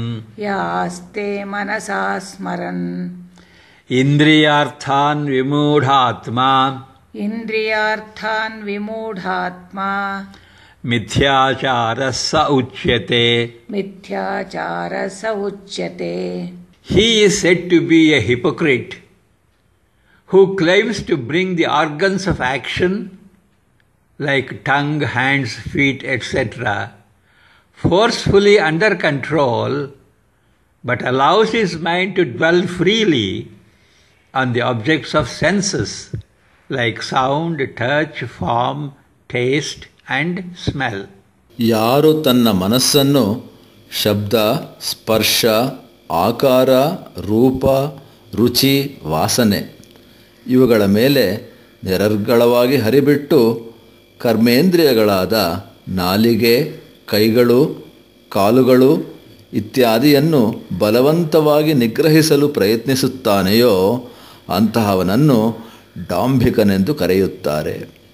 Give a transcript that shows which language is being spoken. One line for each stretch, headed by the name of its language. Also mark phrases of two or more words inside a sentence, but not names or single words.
Sanskrit: ಯಾಸ್ತೆ ಮನಸಾ ಸ್ಮರನ್ ಇಂದ್ರಿಯಾರ್ಥಾನ್ ವಿಮೂಢಾತ್ಮ ಇಂದ್ರಿಯಾರ್ಥಾನ್ ವಿಮೂಢಾತ್ಮ ಮಿಥ್ಯಾಚಾರಃ ಸ ಉಚ್ಯತೆ ಮಿಥ್ಯಾಚಾರಃ ಸ ಉಚ್ಯತೆ.
English: He is said to be a hypocrite who claims to bring the organs of action like tongue, hands, feet, etc. forcefully under control, but allows his mind to dwell freely on the objects of senses like sound, touch, form, taste and smell.
Kannada: ಯಾರು ತನ್ನ ಮನಸ್ಸನ್ನು ಶಬ್ದ, ಸ್ಪರ್ಶ, ಆಕಾರ, ರೂಪ, ರುಚಿ, ವಾಸನೆ ಇವುಗಳ ಮೇಲೆ ನಿರರ್ಗಳವಾಗಿ ಹರಿಬಿಟ್ಟು ಕರ್ಮೇಂದ್ರಿಯಗಳಾದ ನಾಲಿಗೆ, ಕೈಗಳು, ಕಾಲುಗಳು ಇತ್ಯಾದಿಯನ್ನು ಬಲವಂತವಾಗಿ ನಿಗ್ರಹಿಸಲು ಪ್ರಯತ್ನಿಸುತ್ತಾನೆಯೋ ಅಂತಹವನನ್ನು ಡಾಂಭಿಕನೆಂದು ಕರೆಯುತ್ತಾರೆ.